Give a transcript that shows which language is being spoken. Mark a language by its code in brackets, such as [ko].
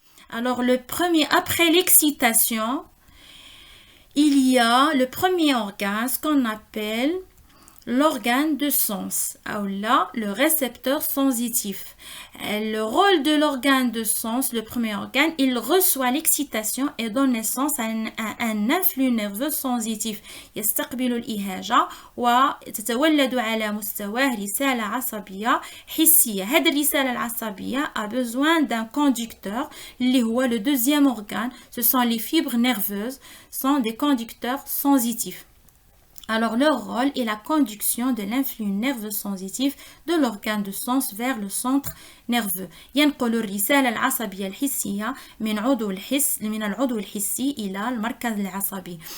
[fr] Alors, le premier, après l'excitation, il y a le premier organe, ce qu'on appelle l'organe de sens, ou là, le récepteur sensitif. Le rôle de l'organe de sens, le premier organe, il reçoit l'excitation et donne naissance à un influx nerveux sensitif. [ar] يستقبل الإهاجة وتتولد على مستواه رسالة عصبية حسية. هذه الرسالة العصبية [fr] a besoin d'un conducteur [ar] اللي هو [fr] le deuxième organe. Ce sont les fibres nerveuses, sont des conducteurs sensitifs. Alors, leur rôle est la conduction de l'influx nerveux sensitif de l'organe de sens vers le centre nerveux. [ar] ينقل الرسالة العصبية الحسية من العضو الحسي إلى المركز العصبي.